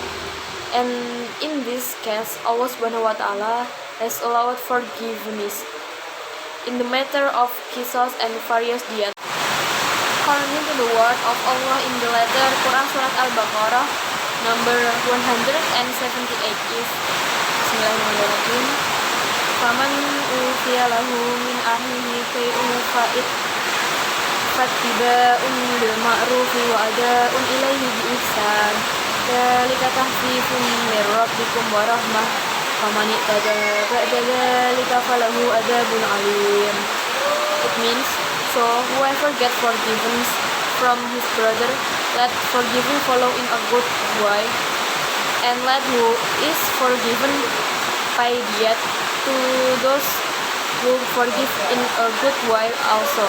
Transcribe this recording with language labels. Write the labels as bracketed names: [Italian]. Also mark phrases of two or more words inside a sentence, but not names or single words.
[English] And in this case, [Arabic] الله سبحانه وتعالى [English] has allowed forgiveness in the matter of qisas and various diyat. According to the word of Allah in the letter Quran Surat Al-Baqarah number 178 is Bismillahirrahmanirrahim. [Arabic] فمن عفي له من أهله شيء فاتباع بالمعروف وأداء إليه بإحسان. ذلك تخفيف من ربكم ورحمة. فمن اعتدى بعد ذلك فله عذاب أليم. [English] It means, so whoever gets forgiveness from his brother, let forgiving follow in a good way, and let who is forgiven pay diat to those who forgive in a good way also.